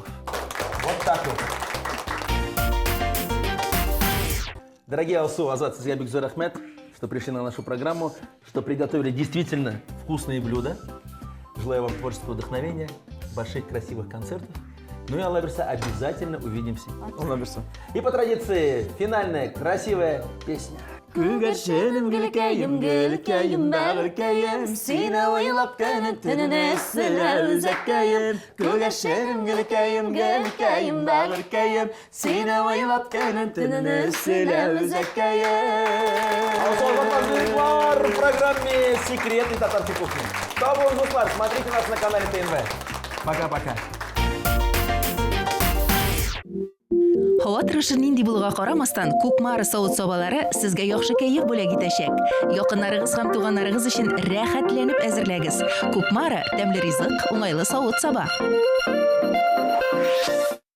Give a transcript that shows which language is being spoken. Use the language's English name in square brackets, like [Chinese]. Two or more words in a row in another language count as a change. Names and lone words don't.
[Russian] Вот так вот. Дорогие Алсу, Азат, Сизгабик, Зурахмет, что пришли на нашу программу, что приготовили действительно вкусные блюда. Желаю вам творческого вдохновения, больших красивых концертов. Ну и, [Tatar] Алла Берса, [Russian] обязательно увидимся. Лаберса. И по традиции, финальная красивая песня. [Tatar] Күгәршенем гөлкәем, гөлкәем, бәгыркәем, сине уйлап көнен төнне сөйләр үзәккәем. Күгәршенем гөлкәем, гөлкәем, бәгыркәем, сине уйлап көнен төнне сөйләр үзәккәем. [Russian] Алсу Азат в программе «Секретный татарской кухни». Добрый Гуслар, смотрите нас на канале ТНВ. Пока-пока. [Tatar] Һава торышы нинди булуга карамастан, Кукмара савыт сабалары сезгә яхшы кәеф бүләк итәчәк. Якыннарыгыз һәм туганнарыгыз өчен рәхәтләнеп әзерләгез. Кукмара тәмле ризык, уңайлы савыт саба.